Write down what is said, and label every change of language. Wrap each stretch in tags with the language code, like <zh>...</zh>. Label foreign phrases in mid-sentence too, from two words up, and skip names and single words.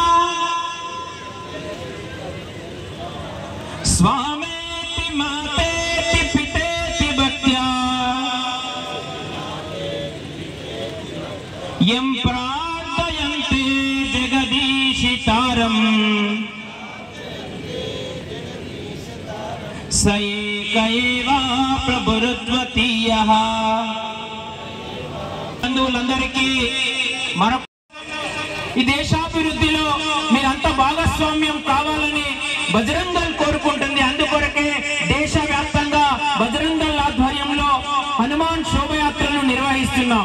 <sa>स्वामेति मातेति पितेति भक्त्या यं प्रार्थयन्ते जगदीशितारम् स एक एव प्रभुरुद्वतीयः</sa> <te>బంధువులందరికీ మరొక ఈ దేశాభివృద్ధిలో మీరంతా భాగస్వామ్యం కావాలని బజరంగ్ దళ్ కోరుకుంటుంది. అందుకొరకే దేశవ్యాప్తంగా బజరంగ్ దళ్ ఆధ్వర్యంలో హనుమాన్ శోభయాత్రను నిర్వహిస్తున్నాం.</te>